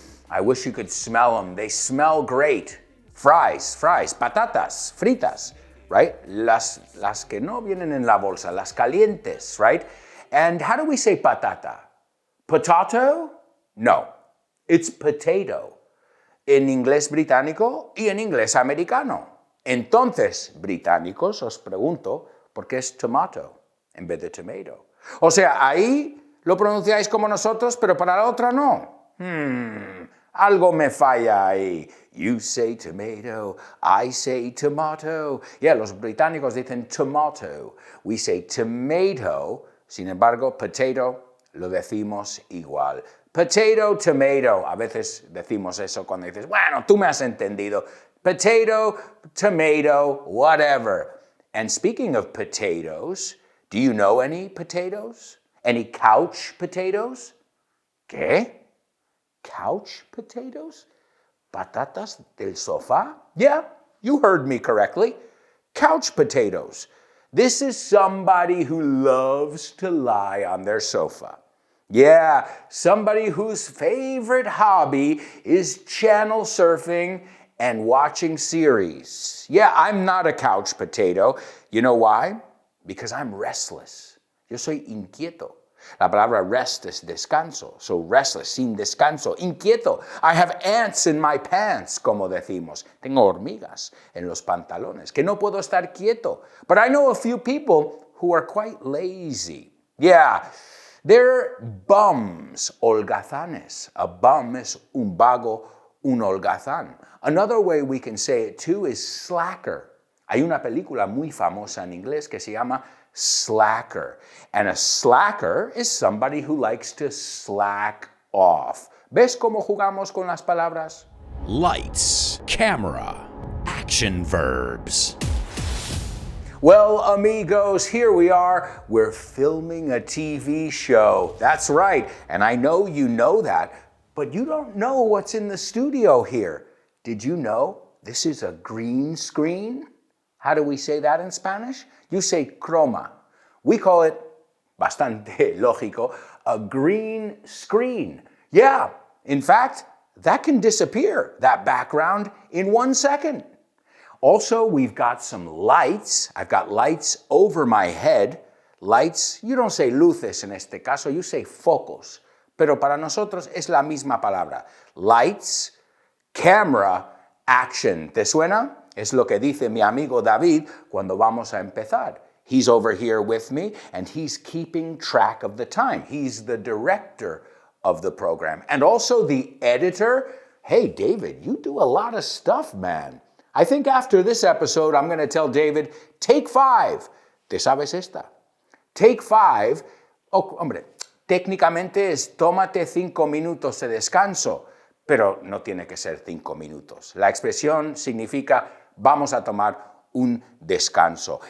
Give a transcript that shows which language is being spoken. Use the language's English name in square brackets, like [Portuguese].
[English] I wish you could smell them. They smell great. Fries, patatas, fritas, right? [Spanish] Las que no vienen en la bolsa, las calientes, right? [English] And how do we say patata? Potato? No, it's potato. [Spanish] En inglés británico y en inglés americano. Entonces, británicos, os pregunto, ¿por qué es tomato en vez de tomato? O sea, ahí lo pronunciáis como nosotros, pero para la otra no. Algo me falla ahí. You say tomato, I say tomato. Yeah, los británicos dicen tomato. [English] We say tomato, [Spanish] sin embargo, potato lo decimos igual. [English] Potato, tomato. [Spanish] A veces decimos eso cuando dices, bueno, tú me has entendido. [English] Potato, tomato, whatever. And speaking of potatoes, do you know any potatoes? Any couch potatoes? ¿Qué? Couch potatoes? [Spanish] Patatas del sofá? [English] Yeah, you heard me correctly. Couch potatoes. This is somebody who loves to lie on their sofa. Yeah, somebody whose favorite hobby is channel surfing and watching series. Yeah, I'm not a couch potato. You know why? Because I'm restless. [Spanish] Yo soy inquieto. La palabra rest es descanso. [English] So restless, [Spanish] sin descanso, inquieto. [English] I have ants in my pants, [Spanish] como decimos. Tengo hormigas en los pantalones, que no puedo estar quieto. [English] But I know a few people who are quite lazy. Yeah, they're bums, holgazanes. A bum [Spanish] es un vago, un holgazán. [English] Another way we can say it too is slacker. [Spanish] Hay una película muy famosa en inglés que se llama Slacker. [English] And a slacker is somebody who likes to slack off. [Spanish] ¿Ves cómo jugamos con las palabras? [English] Lights, camera, action verbs. Well, amigos, here we are. We're filming a TV show. That's right. And I know you know that, but you don't know what's in the studio here. Did you know this is a green screen? How do we say that in Spanish? You say croma. We call it, [Spanish] bastante lógico, [English] a green screen. Yeah, in fact, that can disappear, that background, in 1 second. Also, we've got some lights. I've got lights over my head. Lights, you don't say [Spanish] luces en este caso, [English] you say focos. [Spanish] Pero para nosotros es la misma palabra. [English] Lights, camera, action. [Spanish] ¿Te suena? Es lo que dice mi amigo David cuando vamos a empezar. [English] He's over here with me and he's keeping track of the time. He's the director of the program and also the editor. Hey, David, you do a lot of stuff, man. I think after this episode, I'm going to tell David, take 5. [Spanish] ¿Te sabes esta? [English] Take 5. [Spanish] Oh, hombre, técnicamente es tómate 5 minutos de descanso, pero no tiene que ser 5 minutos. La expresión significa vamos a tomar un descanso.